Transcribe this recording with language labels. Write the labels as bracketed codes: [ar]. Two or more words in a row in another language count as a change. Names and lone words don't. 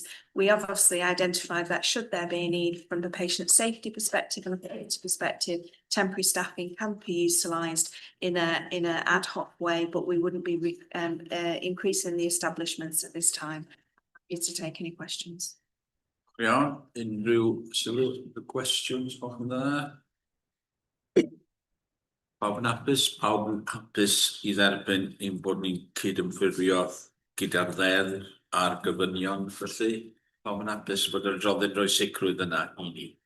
[en] We have obviously identified that should there be a need from the patient safety perspective and a quality perspective, temporary staffing can be utilised in a ad hoc way, but we wouldn't be increasing the establishments at this time. Happy to take any questions. [cy] Iawn, unrhyw sylw y cwestiwn o'ch yn dda? Pawb yn hapus I dderbyn ein bod ni'n cydymffurfio gyda'r ddeddf a'r gofynion felly. Pawb yn hapus bod yr adroddiad roi sicrwydd yna I ni.